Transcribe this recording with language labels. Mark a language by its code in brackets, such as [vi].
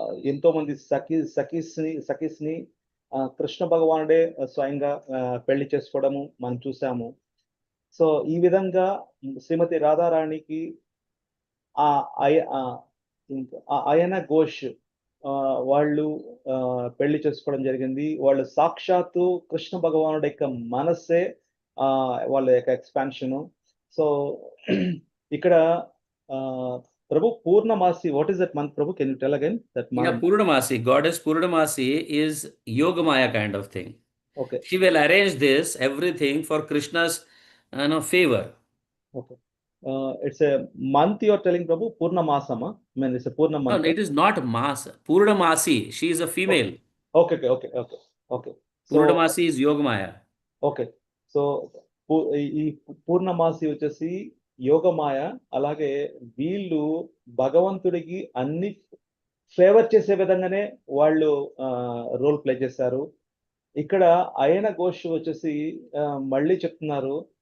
[te] ఎంతో మంది సఖీస్ ని కృష్ణ భగవానుడే స్వయంగా పెళ్లి చేసుకోవడము మనం చూసాము సో ఈ విధంగా శ్రీమతి రాధారాణికి ఆ అయ- ఆ ఆ అయన ఘోష్ వాళ్ళు పెళ్లి చేసుకోవడం జరిగింది వాళ్ళు సాక్షాత్తు కృష్ణ భగవానుడి యొక్క మనస్సే ఆ వాళ్ళ యొక్క ఎక్స్పాన్షన్ సో [en] ఇక్కడ ఆ Prabhu Purnamasi what is that month Prabhu can you tell again that Yeah, Purnamasi, goddess Purnamasi is Yogamaya kind of thing. Okay She will arrange this, everything for Krishna's favor. Okay it's a month you are telling Prabhu పూర్ణమాసమా mean it's a Purna No, month it is not Mas. Purnamasi, she is a okay female. Okay okay okay okay so Purnamasi is Yogamaya. [te] Okay so ఈ పూర్ణమాసి వచ్చేసి యోగమాయ అలాగే వీళ్ళు భగవంతుడికి అన్ని favour చేసే విధంగానే వాళ్ళు role play చేశారు ఇక్కడ అయన ఘోష్ వచ్చేసి మళ్ళీ చెప్తున్నారు